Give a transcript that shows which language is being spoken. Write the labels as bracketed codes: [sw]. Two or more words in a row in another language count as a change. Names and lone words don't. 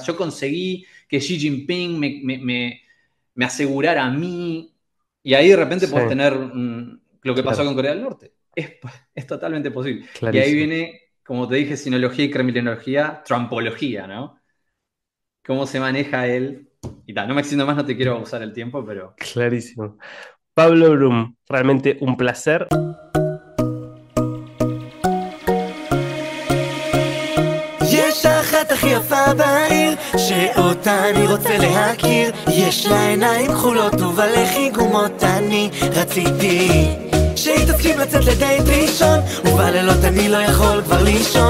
[es] Yo conseguí que Xi Jinping me asegurara a mí, y ahí de repente podés tener lo que pasó con Corea del Norte. Es totalmente posible. Clarísimo. Y ahí viene, como te dije, sinología y kremlinología, trumpología, ¿no? Cómo se maneja él. Y tal, no me extiendo más, no te quiero abusar el tiempo, pero... Clarísimo. Pablo Brum, realmente un placer. [he] יש אחת הכי יפה בעיר, שאותה אני רוצה להכיר. יש לה עיניים כחולות ובלחי גומות, אני רציתי שהיא תסכים לצאת לדייט ראשון, ובלילות אני לא יכול כבר לישון.